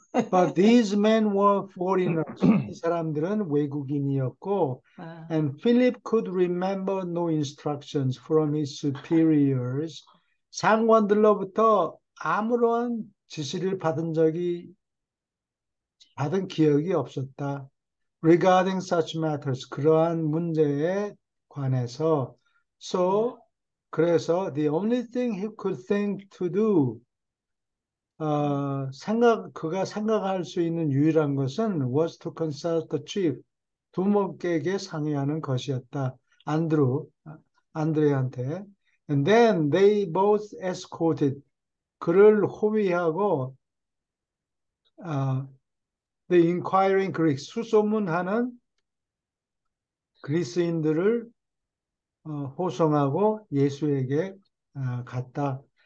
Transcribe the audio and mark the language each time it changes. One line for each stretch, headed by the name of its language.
English: but these men were foreigners.
Korean: 이 사람들은 외국인이었고, 아,
English: and Philip could remember no instructions from his superiors.
Korean: 상관들로부터 아무런 지시를 받은 기억이 없었다.
English: Regarding such matters,
Korean: 그러한 문제에 관해서. 음,
English: So,
Korean: 그래서
English: the only thing he could think to do,
Korean: 그가 생각할 수 있는 유일한 것은
English: was to consult the chief,
Korean: 두목에게 상의하는 것이었다. 안드레한테.
English: And then they both escorted,
Korean: 그를 호위하고,
English: 어, the inquiring Greeks,
Korean: 수소문하는 그리스인들을 호송하고 예수에게 갔다.